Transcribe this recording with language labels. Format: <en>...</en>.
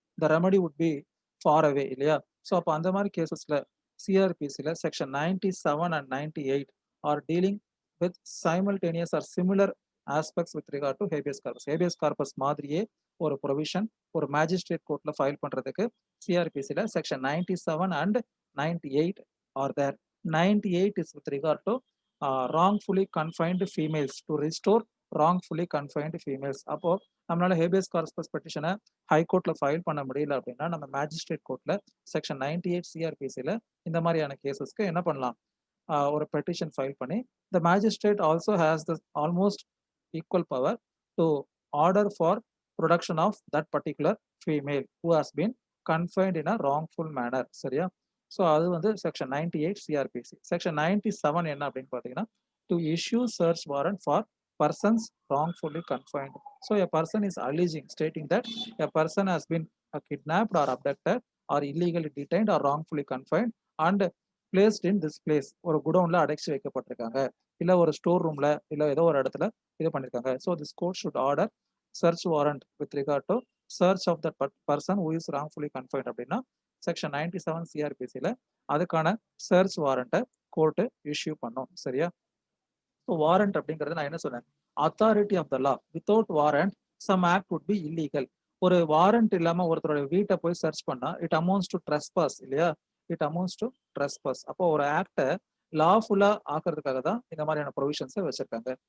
<en>the remedy would be far away</en> <ta>இல்லையா? So அப்ப அந்த மாரி கேஸஸ்ல</ta> <en>சிஆர்பிசில section 97 and 98 are dealing with simultaneous or similar aspects with regard to habeas corpus.</en> <ta>Habeas corpus மாதிரியே ஒரு provision ஒரு magistrate கோர்ட்ல file பண்றதுக்கு சிஆர்பிசில section 97 and 98 R there.</ta> <en>98 is with regard to wrongfully confined females to restore wrongfully confined females.</en> <ta>அப்போ நம்மளால habeas corpus பெட்டிஷனை high கோர்ட்ல file பண்ண முடியல அப்படின்னா, நம்ம மேஜிஸ்ட்ரேட் கோர்ட்ல செக்ஷன் 98 சிஆர்பிசில இந்த மாதிரியான கேசஸ்க்கு என்ன பண்ணலாம்? ஒரு பெட்டிஷன் ஃபைல் பண்ணி</ta> <en>The magistrate also has the almost equal power to order for production of that particular female who has been confined in a wrongful manner.</en> <ta>சரியா? ஸோ அது வந்து செக்ஷன் 98 சிஆர்பிசி.</ta> <en>section 97</en> <ta>என்ன அப்படின்னு பார்த்தீங்கன்னா,</ta> <en>To issue search warrant for persons wrongfully confined. So a person is alleging, stating that a person has been kidnapped or abducted or illegally detained or wrongfully confined and placed in this place.</en> <ta>ஒரு குடோன்ல அடைச்சு வைக்கப்பட்டிருக்காங்க, இல்ல ஒரு store ரூம்ல, இல்ல ஏதோ ஒரு இடத்துல இது பண்ணிருக்காங்க.</ta> <en>So this court should order search warrant with regard to search of that person who is wrongfully confined</en> <ta>அப்படின்னா செக்ஷன் 97 சிஆர்பிசில அதுக்கான சர்ச் வாரண்ட்டை கோர்ட்டு இஷ்யூ பண்ணும். சரியா?</ta> <en>so warrant</en> <ta>அப்படிங்கிறது நான் என்ன சொன்னேன்,</ta> <en>Authority of the law. Without warrant some act would be illegal.</en> <ta>ஒரு warrant இல்லாம ஒருத்தரோட வீட்டை போய் சர்ச் பண்ணா</ta> <en>it amounts to trespass</en> <ta>இல்லையா?</ta> <en>It amounts to trespass.</en> <ta>அப்போ ஒரு ஆக்டை லாஃபுல்லா ஆக்குறதுக்காக தான் இந்த மாதிரியான ப்ரொவிஷன்ஸை வச்சிருக்காங்க.</ta>